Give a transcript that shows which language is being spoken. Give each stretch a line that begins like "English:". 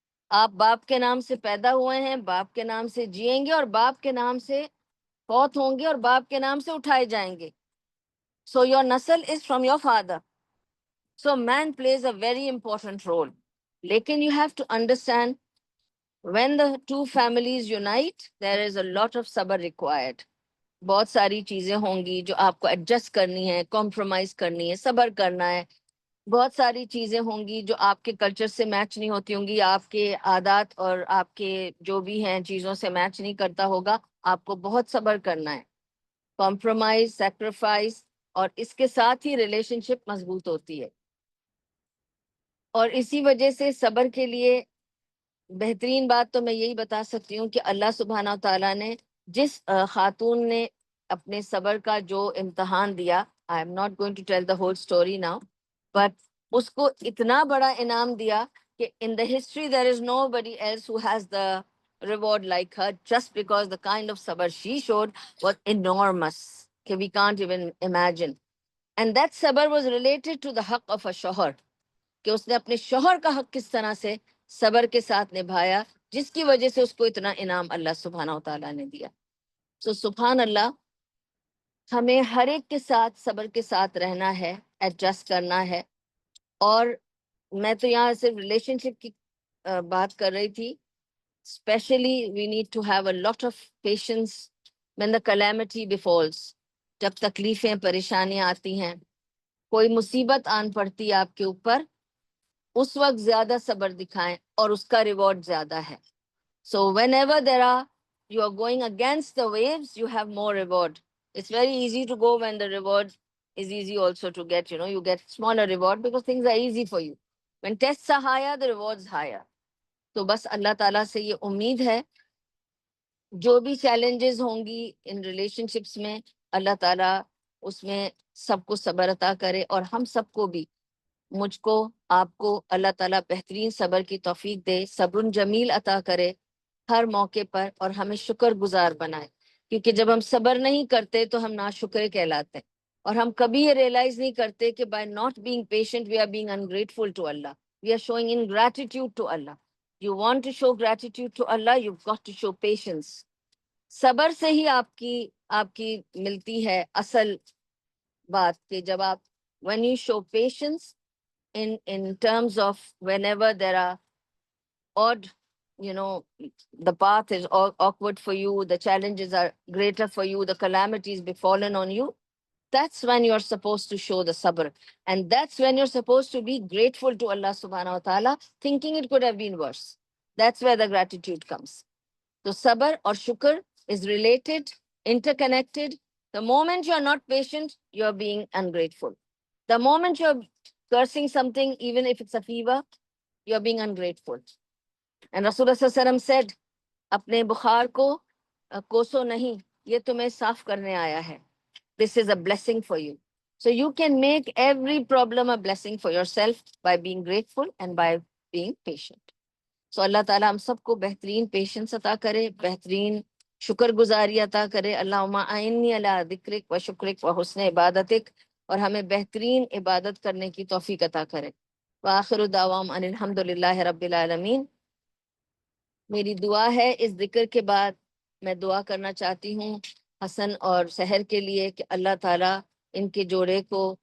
Urdu: آپ باپ کے نام سے پیدا ہوئے ہیں, باپ کے نام سے جئیں گے اور باپ کے نام سے فوت ہوں گے اور باپ کے نام سے اٹھائے جائیں گے.
English: So your nasal is from your father. So man plays a very important role. Lekin you have to understand when the two families unite, there is a lot of sabr required.
Urdu: بہت ساری چیزیں ہوں گی جو آپ کو adjust کرنی ہے, کمپرومائز کرنی ہے, صبر کرنا ہے. بہت ساری چیزیں ہوں گی جو آپ کے کلچر سے میچ نہیں ہوتی ہوں گی, آپ کے عادات اور آپ کے جو بھی ہیں چیزوں سے میچ نہیں کرتا ہوگا. آپ کو بہت صبر کرنا ہے, کمپرومائز, سیکریفائز, اور اس کے ساتھ ہی ریلیشن شپ مضبوط ہوتی ہے. اور اسی وجہ سے صبر کے لیے بہترین بات تو میں یہی بتا سکتی ہوں کہ اللہ سبحانہ تعالیٰ نے جس خاتون نے اپنے صبر کا جو امتحان دیا,
English: I am not going to tell the whole story now, but
Urdu: اس کو اتنا بڑا انعام دیا کہ
English: in the history there is nobody else who has the reward like her, just because the kind of sabr she showed was enormous, that we can't even imagine. And that sabr was related to the haqq of a shawhar,
Urdu: کہ اس نے اپنے شوہر کا حق کس طرح سے صبر کے ساتھ نبھایا, جس کی وجہ سے اس کو اتنا انعام اللہ سبحانہ و تعالیٰ نے دیا. سو سبحان اللہ, ہمیں ہر ایک کے ساتھ صبر کے ساتھ رہنا ہے, ایڈجسٹ کرنا ہے. اور میں تو یہاں صرف ریلیشن شپ کی بات کر رہی تھی.
English: Especially we need to have a lot of patience when the calamity befalls.
Urdu: جب تکلیفیں پریشانیاں آتی ہیں, کوئی مصیبت آن پڑتی ہے آپ کے اوپر, اس وقت زیادہ صبر دکھائیں اور اس کا ریوارڈ زیادہ ہے.
English: So whenever you are going against the waves, you have more reward. It's very easy to go when the reward is easy also to get, you get smaller reward because things are easy for you. When tests are higher, the reward's higher.
Urdu: تو بس اللہ تعالیٰ سے یہ امید ہے, جو بھی challenges ہوں گی ان ریلیشن شپس میں, اللہ تعالیٰ اس میں سب کو صبر عطا کرے, اور ہم سب کو بھی, مجھ کو, آپ کو اللہ تعالیٰ بہترین صبر کی توفیق دے, صبر جمیل عطا کرے ہر موقع پر, اور ہمیں شکر گزار بنائے. کیونکہ جب ہم صبر نہیں کرتے تو ہم ناشکر کہلاتے ہیں, اور ہم کبھی یہ ریئلائز نہیں کرتے کہ
English: By not being patient we are being ungrateful to Allah. We are showing ingratitude to Allah. You want to show gratitude to Allah, you've got to show patience.
Urdu: صبر سے ہی آپ کی ملتی ہے اصل بات, کہ جب آپ
English: when you show patience in terms of whenever there are odd, the path is awkward for you, the challenges are greater for you, the calamities befallen on you, that's when you're supposed to show the sabr. And that's when you're supposed to be grateful to Allah subhanahu wa ta'ala, thinking it could have been worse. That's where the gratitude comes. So sabr or shukr is related, interconnected. The moment you're not patient, you're being ungrateful. The moment you're cursing something, even if it's a fever, you're being ungrateful. And Rasulullah sallallahu alaihi wasallam said,
Urdu: اپنے بخار کو کوسو نہیں, یہ تمہیں صاف کرنے آیا ہے.
English: This is a blessing for you. So you can make every problem a blessing for yourself by being grateful and by being patient.
Urdu: So اللہ تعالیٰ ہم سب کو بہترین پیشنس عطا کرے, بہترین شکر گزاری عطا کرے.
Arabic: اللہم اعنی علی ذکرک و شکرک و حسن عبادتک,
Urdu: اور ہمیں بہترین عبادت کرنے کی توفیق عطا کرے.
Arabic: وآخر دعواہم ان الحمد للہ رب العالمین.
Urdu: میری دعا ہے اس ذکر کے بعد, میں دعا کرنا چاہتی ہوں حسن اور سحر کے لیے کہ اللہ تعالیٰ ان کے جوڑے کو